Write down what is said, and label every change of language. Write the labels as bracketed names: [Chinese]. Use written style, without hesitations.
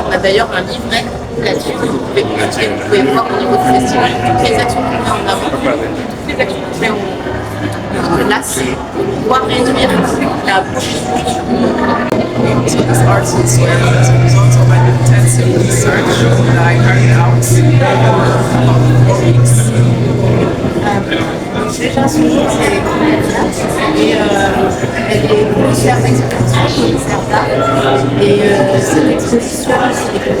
[French] On a d'ailleurs un livret là-dessus que vous pouvez consulter, vous pouvez voir au niveau du festival toutes les actions qu'on met en avant, toutes les actions qu'on met en place pour pouvoir réduire la pollution. [English] So this artist were as a result of an intensive research that I carried out about 4 weeks. [French] Déjà, son nom, c'est et elle est commissaire d'exposition, commissaire d'art. Et cette exposition, c'est